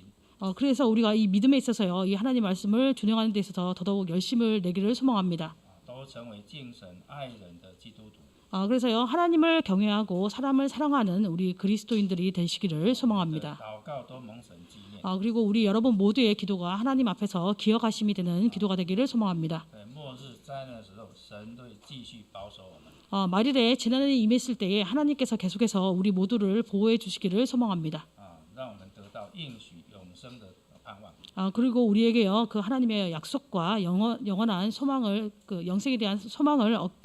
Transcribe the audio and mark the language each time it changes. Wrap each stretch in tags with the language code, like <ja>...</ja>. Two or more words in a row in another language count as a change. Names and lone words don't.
<ko>그래서 우리가 이 믿음에 있어서요, 이 하나님 말씀을 준행하는 데 있어서 더더욱 열심을 내기를 소망합니다.</ko> <zh>都成为敬神爱人的基督徒。</zh> <ko>그래서요, 하나님을 경외하고 사람을 사랑하는 우리 그리스도인들이 되시기를 소망합니다.</ko> <zh>祷告都蒙神纪念。</zh> <ko>그리고 우리 여러분 모두의 기도가 하나님 앞에서 기억하심이 되는 기도가 되기를 소망합니다.</ko> <zh>在末日灾难的时候，神都会继续保守我们。</zh> <ko>말일에 재난이 임했을 때에 하나님께서 계속해서 우리 모두를 보호해 주시기를 소망합니다.</ko> <zh>让我们得到应许永生的盼望。</zh> <ko>그리고 우리에게요, 그 하나님의 약속과 영원한 소망을, 그 영생에 대한 소망을 얻게</ko>